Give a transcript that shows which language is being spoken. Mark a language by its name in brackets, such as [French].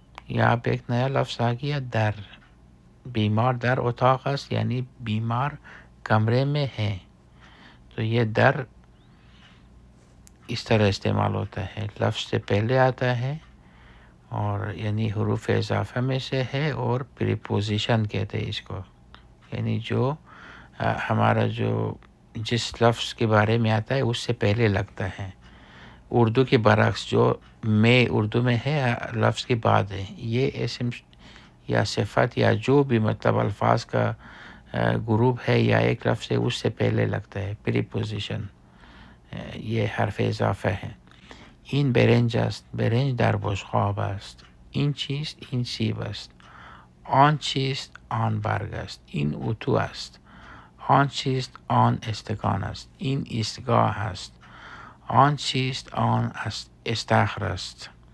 [Urdu] یہاں پہ ایک نیا لفظ آ گیا، در. [Persian] بیمار در اتاق است [Urdu] یعنی بیمار کمرے میں ہے. تو یہ در اس طرح استعمال ہوتا ہے، لفظ سے پہلے آتا ہے اور یعنی حروف اضافہ میں سے ہے، اور پریپوزیشن کہتے ہیں اس کو، یعنی جو ہمارا جو جس لفظ کے بارے میں آتا ہے اس سے پہلے لگتا ہے. اردو کے برعکس جو میں اردو میں ہے لفظ کے بعد ہے، یہ اسم یا صفت یا جو بھی مطلب الفاظ کا گروپ ہے یا ایک لفظ ہے اس سے پہلے لگتا ہے، پریپوزیشن. یہ حرف اضافہ ہے. [Persian] این برنج است، برنج در بشقاب است. این چیست؟ این سیب است. آن چیست؟ آن برگ است. این اتو است. آن چیست؟ آن استکان است. این ایستگاه است. آن چیست؟ آن استخر است.